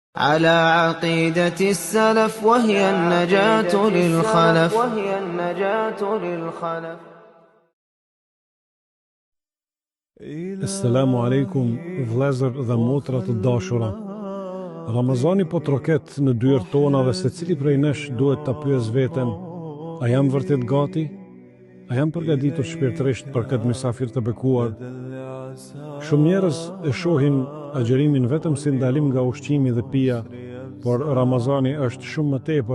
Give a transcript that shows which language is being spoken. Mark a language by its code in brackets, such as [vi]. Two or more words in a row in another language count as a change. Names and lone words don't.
[ar] على عقيدة السلف وهي النجاة للخلف السلام عليكم, [sq] vëllezër dhe motra të dashura. Ramazani po troket në dyert tona dhe secili prej nesh duhet ta pyes veten: a jam vërtet gati? A jam përgatitur shpirtërisht për këtë mysafir të bekuar? Shumë njerëz e shohin agjërimin vetëm si ndalim nga ushqimi dhe pija, por Ramazani është shumë më tepër.